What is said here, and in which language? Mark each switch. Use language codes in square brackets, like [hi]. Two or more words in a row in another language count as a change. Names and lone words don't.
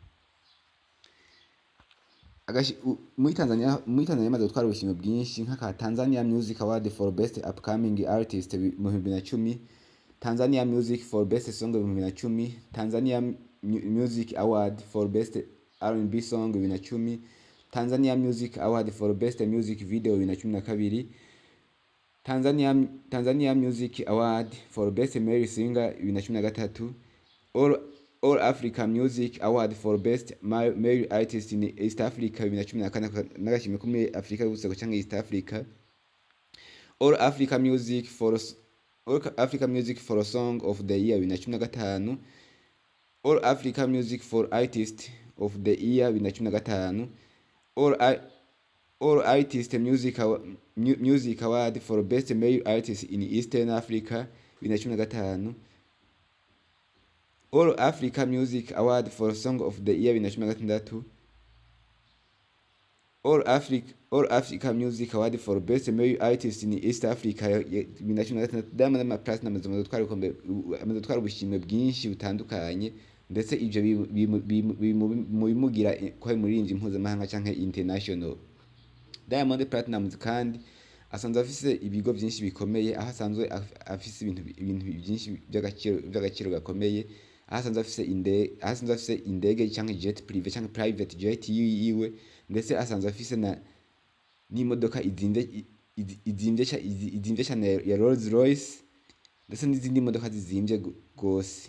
[rn] Muri Tanzania amaze gutwara ubushimwe bwinshi nk'aka Tanzania Music Award for Best Upcoming Artist mu 2010, Tanzania Music for Best Song mu 2010, Tanzania Music Award for Best R&B Song 2010, Tanzania Music Award for Best Music Video 2012, Tanzania Music Award for Best Male Singer 2013, All Africa Music Award for Best Male Artist in East Africa 2014 n'agashimwe ko muri Afrika y'ubuseruko cyangwa East Africa, All Africa Music for Song of the Year 2015, All Africa Music for Artist of the Year 2015, All Artist Music Award for Best Male Artist in Eastern Africa 2015, All Africa Music Award for Song of the Year 2016, All Africa Music Award for Best Male Artist in East Africa 2016. Diamond Platnumz amaze gutwara ubushimwe bwinshi butandukanye, ndetse ivyo bimugira ko ari umuririmbyi mpuzamahanga canke international. Diamond Platnumz kandi asanzwe afise ibigo byinshi bikomeye, aho asanzwe afise ibintu byinshi by'agaciro gakomeye, aho asanzwe afise indege canke [fr] jet privé [rn] canke [en] private jet [rn] yiwe, ndetse asanzwe afise n'imodoka izimvye cyane ya Rolls Royce, ndetse n'izindi modoka zizimvye gose.